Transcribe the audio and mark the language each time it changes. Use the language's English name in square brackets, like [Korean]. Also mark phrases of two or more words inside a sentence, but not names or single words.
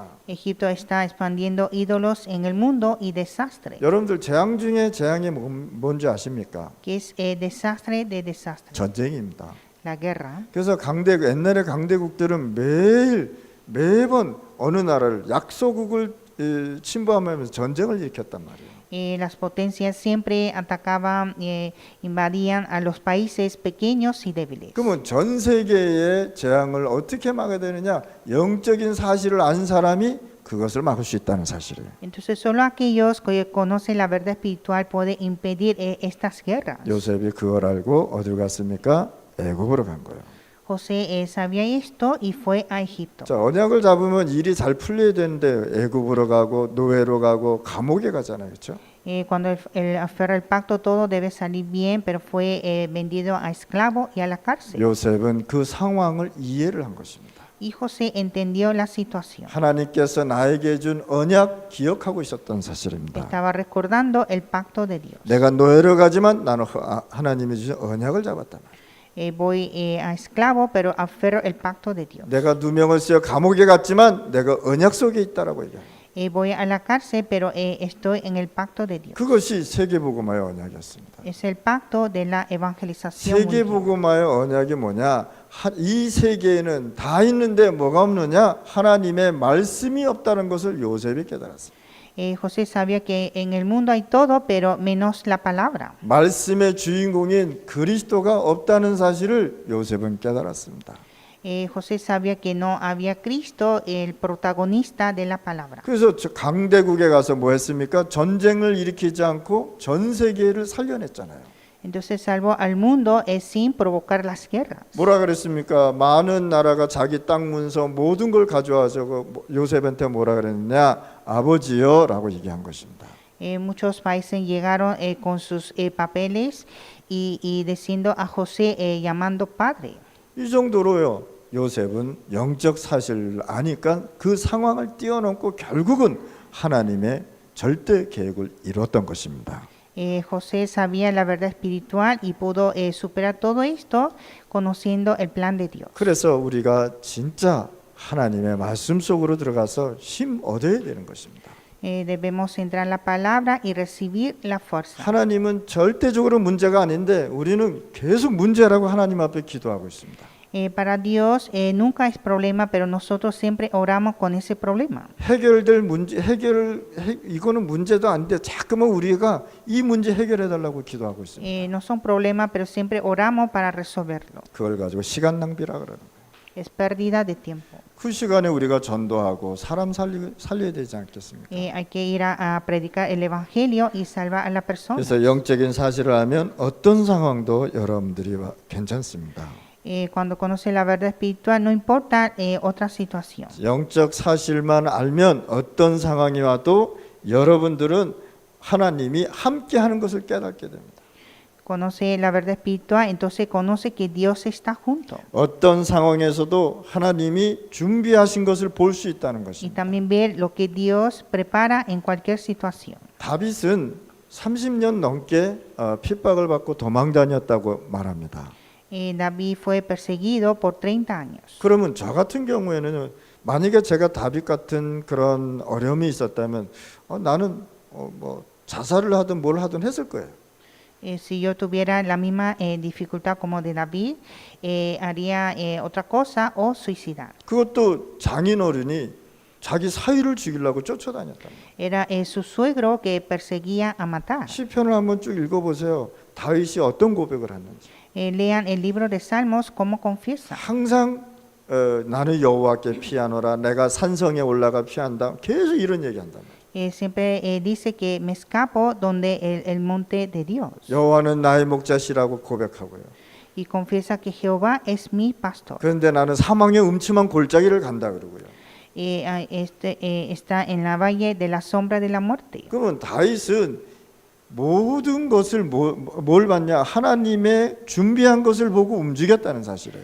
[Spanish] Egipto está expandiendo ídolos en el mundo y desastre. [Korean] 여러분들 재앙 중에 재앙이 뭔지 아십니까? [Spanish] ¿Qué es desastre de desastre? [Korean] 전쟁입니다. [Spanish] La guerra. [Korean] 그래서 옛날의 강대국들은 매번 어느 나라를 약소국을 침범하면서 전쟁을 일으켰단 말이에요. [Spanish] Las potencias siempre atacaban, invadían a los países pequeños y débiles. [Korean] 그러면 전 세계의 재앙을 어떻게 막아야 되느냐? 영적인 사실을 안 사람이 그것을 막을 수 있다는 사실이에요. [Spanish] Entonces solo aquellos que conocen la verdad espiritual pueden impedir estas guerras. [Korean] 요셉이 그걸 알고 어디로 갔습니까? 애굽으로 간 거예요. [Spanish] José sabía esto y fue a Egipto. [Korean] 자, 언약을 잡으면 일이 잘 풀려야 되는데 애굽으로 가고 노예로 가고 감옥에 가잖아요, 그렇죠? [Spanish] Cuando aferra el pacto todo debe salir bien, pero fue vendido a esclavo y a la cárcel. [Korean] 요셉은 그 상황을 이해를 한 것입니다. [Spanish] Y José entendió la situación. [Korean] 하나님께서 나에게 준 언약 기억하고 있었던 사실입니다. [Spanish] Estaba recordando el pacto de Dios. [Korean] 내가 노예로 가지만 나는 하나님이 주신 언약을 잡았단 말이에요. [Spanish] Voy a esclavo, pero aferro el pacto de Dios. [Korean] 내가 누명을 쓰여 감옥에 갔지만 내가 언약 속에 있다라고 얘기해요. [Spanish] Voy a la cárcel, pero estoy en el pacto de Dios. [Korean] 그것이 세계복음화의 언약이었습니다. [Spanish] Es el pacto de la evangelización mundial. [Korean] 세계복음화의 언약이 뭐냐? 이 세계에는 다 있는데 뭐가 없느냐? 하나님의 말씀이 없다는 것을 요셉이 깨달았습니다. [Spanish] José sabía que en el mundo hay todo, pero menos la palabra. [Korean] 말씀의 주인공인 그리스도가 없다는 사실을 요셉은 깨달았습니다. [Spanish] José sabía que no había Cristo, el protagonista de la palabra. [Korean] 그래서 강대국에 가서 뭐 했습니까? 전쟁을 일으키지 않고 전 세계를 살려냈잖아요. [Spanish] Entonces salvó al mundo sin provocar las guerras. [Korean] 뭐라 그랬습니까? 많은 나라가 자기 땅 문서 모든 걸 가져와서 요셉한테 뭐라 그랬느냐? 아버지요라고 얘기한 것입니다. [Spanish] Muchos países llegaron con sus papeles y diciendo a José, llamando padre. [Korean] 이 정도로요. 요셉은 영적 사실을 아니까 그 상황을 뛰어넘고 결국은 하나님의 절대 계획을 이뤘던 것입니다. [Spanish] José sabía la verdad espiritual y pudo superar todo esto conociendo el plan de Dios. [Korean] 그래서 우리가 진짜 하나님의 말씀 속으로 들어가서 힘 얻어야 되는 것입니다. [Spanish] Debemos entrar en la palabra y recibir la fuerza. [Korean] 하나님은 절대적으로 문제가 아닌데 우리는 계속 문제라고 하나님 앞에 기도하고 있습니다. [Spanish] Para Dios nunca es problema, pero nosotros siempre oramos con ese problema. [Korean] 해결될 문제 이거는 문제도 아닌데 자꾸만 우리가 이 문제 해결해 달라고 기도하고 있습니다. [Spanish] No son problemas, pero siempre oramos para resolverlo. [Korean] 그걸 가지고 시간 낭비라 그러는 거예요. [Spanish] Es pérdida de tiempo. [Korean] 그 시간에 우리가 전도하고 사람 살려야 되지 않겠습니까? [Spanish] Hay que ir a predicar el evangelio y salvar a la persona. [Korean] 그래서 영적인 사실을 알면 어떤 상황도 여러분들이 괜찮습니다. [Spanish] Cuando conoce la verdad espiritual, no importa otra situación. [Korean] 영적 사실만 알면 어떤 상황이 와도 여러분들은 하나님이 함께하는 것을 깨닫게 됩니다. [Spanish] Conoce la verdad espiritual, entonces conoce que Dios está junto. [Korean] 어떤 상황에서도 하나님이 준비하신 것을 볼 수 있다는 [Spanish] Y [Korean] 것입니다. [Spanish] también ver lo que Dios prepara en cualquier situación. [Korean] 다윗은 30년 넘게 핍박을 받고 도망 다녔다고 말합니다. [Spanish] David fue perseguido por 30 años. [Korean] 그러면 저 같은 경우에는 만약에 제가 다윗 같은 그런 어려움이 있었다면 나는 뭐 자살을 하든 뭘 하든 했을 거예요. [Spanish] Si yo tuviera la misma dificultad como de David, haría otra cosa o suicidar. [Korean] 그것도 장인어른이 자기 사위를 죽이려고 쫓아다녔단 말이에요. [Spanish] Era su suegro que perseguía a matar. [Korean] 시편을 한번 쭉 읽어보세요. 다윗이 어떤 고백을 하는지. [Spanish] Lean el libro de Salmos como confiesa. [Korean] 항상 나는 여호와께 피하노라, 내가 산성에 올라가 피한다. 계속 이런 얘기한단 말이에요. [Spanish] Siempre dice que me escapo donde el monte de Dios. [Korean] 여호와는 나의 목자시라고 고백하고요. [Spanish] Y confiesa que Jehová es mi pastor. [Korean] 그런데 나는 사망의 음침한 골짜기를 간다 그러고요. [Spanish] Está en la valle de la sombra de la muerte. [Korean] 그러면 다윗은 모든 것을 뭘 봤냐? 하나님의 준비한 것을 보고 움직였다는 사실이에요.